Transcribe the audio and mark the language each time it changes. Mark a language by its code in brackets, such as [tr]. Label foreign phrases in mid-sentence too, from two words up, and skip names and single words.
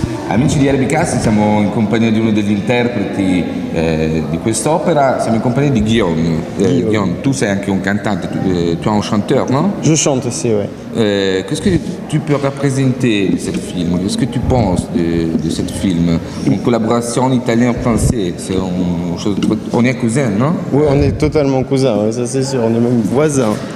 [it] Amici di Erbicasti, siamo in compagnia di uno degli interpreti di quest'opera, siamo in compagnia di Guillaume. Guillaume, tu sei anche un cantante, [fr] tu es un chanteur, non? Je chante aussi, oui. Qu'est-ce que tu peux représenter de ce film? Qu'est-ce que tu penses de ce film? Une collaboration italien-français, c'est une chose on est cousins, non? Oui, on est totalement cousins, ouais, ça c'est sûr, on est même voisins.